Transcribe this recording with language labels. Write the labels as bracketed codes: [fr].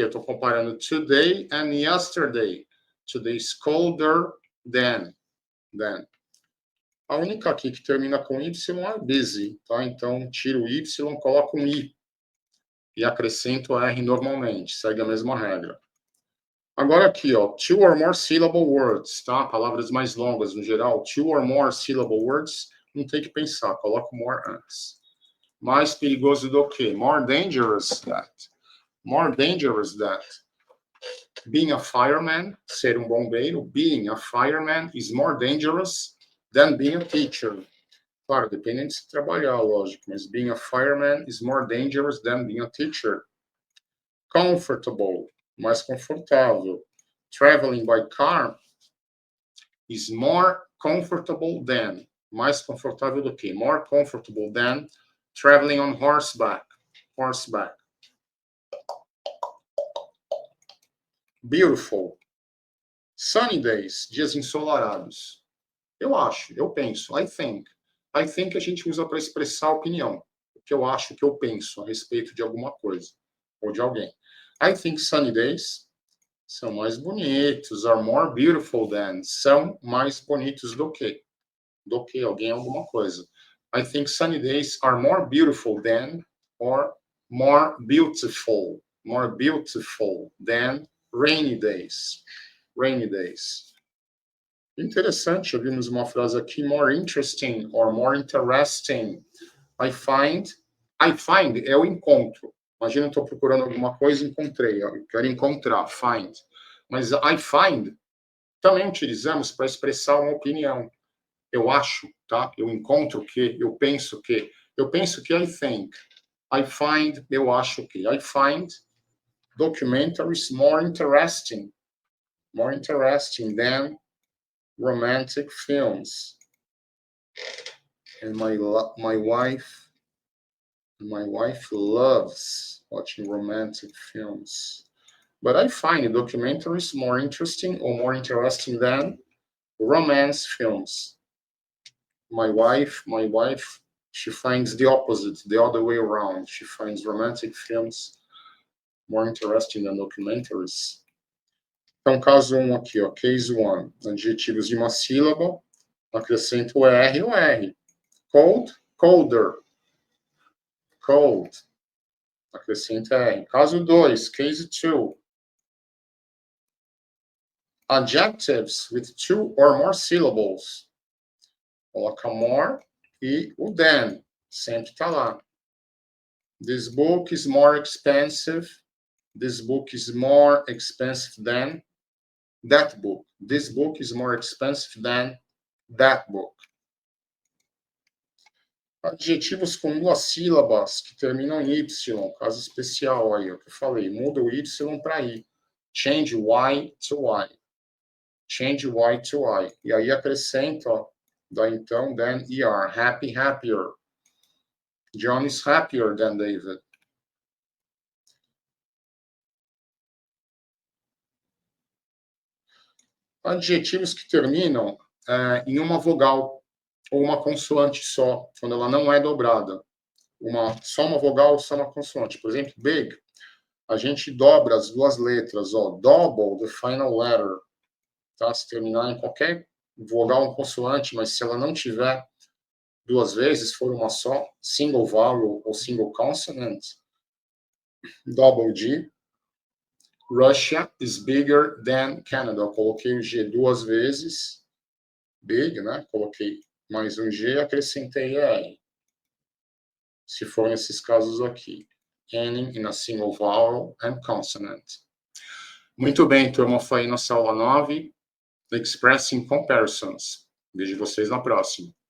[pt] Estou comparando [en] today and yesterday. Today is colder than. [pt] A única aqui que termina com Y é busy, tá? Então, tiro o Y, coloco um I. e acrescento R normalmente, segue a mesma regra. Agora aqui, ó, [en] two or more syllable words, [pt] tá? Palavras mais longas no geral, [en] two or more syllable words, [pt] não tem que pensar, coloca more antes. Mais perigoso do que? [en] More dangerous that. More dangerous that. Being a fireman, [pt] ser um bombeiro, [en] being a fireman is more dangerous than being a teacher. [pt] Claro, depende de se trabalhar, lógico, mas [en] being a fireman is more dangerous than being a teacher. [pt] Comfortable, mais confortável. [en] Traveling by car is more comfortable than, [pt] mais confortável do que, [en] more comfortable than traveling on horseback. Horseback. Beautiful. Sunny days, [pt] dias ensolarados. Eu acho, eu penso, [en] I think. I think [pt] a gente usa para expressar opinião. O que eu acho, o que eu penso a respeito de alguma coisa ou de alguém. [en] I think sunny days [pt] são mais bonitos, [en] are more beautiful than, [pt] são mais bonitos do que alguém, alguma coisa. [en] I think sunny days are more beautiful than, or more beautiful than rainy days. Rainy days. [pt] Interessante, ouvimos uma frase aqui, [en] more interesting or more interesting. I find [pt] é o encontro. Imagina eu estou procurando alguma coisa e encontrei. Eu quero encontrar, find. Mas [en] I find [pt] também utilizamos para expressar uma opinião. Eu acho, tá? Eu encontro que, eu penso que [en] I think. I find, [pt] eu acho que. [en] I find documentaries more interesting than romantic films. And my wife loves watching romantic films. But I find documentaries more interesting than romance films. My wife, she finds the opposite, the other way around. She finds romantic films more interesting than documentaries. [pt] Então, caso 1 aqui, ó, [en] case 1, [pt] adjetivos de uma sílaba, acrescento o R ou R. [en] Cold, colder. Cold, [pt] acrescento R. Caso 2, [en] case 2, adjectives with 2 or more syllables. [pt] Coloca more e o than, sempre está lá. [en] This book is more expensive. This book is more expensive than that book. This book is more expensive than that book. [pt] Adjetivos com 2 sílabas que terminam em Y, caso especial aí, o que eu falei, muda o Y para I. [en] Change Y to Y. Change Y to Y. [pt] E aí acrescenta, ó, dá então, [en] then ER. Happy, happier. John is happier than David. [pt] Adjetivos que terminam em uma vogal ou uma consoante só, quando ela não é dobrada. Só uma vogal, só uma consoante. Por exemplo, big, a gente dobra as 2 letras, ó, [en] double the final letter, [pt] tá? Se terminar em qualquer vogal ou consoante, mas se ela não tiver 2 vezes, for uma só, [en] single vowel [pt] ou [en] single consonant, double G. Russia is bigger than Canada. [pt] Eu coloquei o G 2 vezes, big, né? Coloquei mais um G, acrescentei R. Se for nesses casos aqui. [en] Ending in a single vowel and consonant. [pt] Muito bem, turma, foi aí nossa aula 9, Expressing Comparisons. Vejo vocês na próxima.